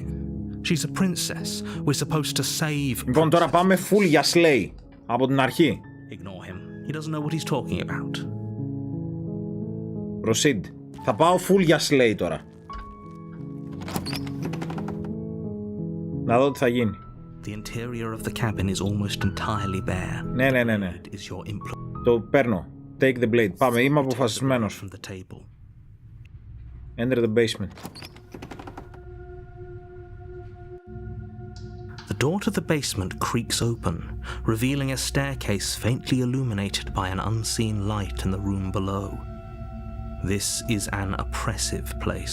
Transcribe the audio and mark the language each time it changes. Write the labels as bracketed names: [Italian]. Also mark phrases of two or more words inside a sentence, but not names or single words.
[English] She's a princess. We're supposed to save. [Greek] Λοιπόν, τώρα πάμε full για slay. Από την αρχή. [English] Ignore him. He doesn't know what he's talking about. Proceed. [Greek] Θα πάω full για slay τώρα. Να δω τι θα γίνει. [English] The interior of the cabin is almost entirely bare. [Greek] Ναι. [English] Is your [Greek] Το παίρνω. [English] Take the blade. [Greek] Πάμε. Είμαι αποφασισμένος. [English] from the table. Enter the basement. The door to the basement creaks open, revealing a staircase faintly illuminated by an unseen light in the room below. This is an oppressive place.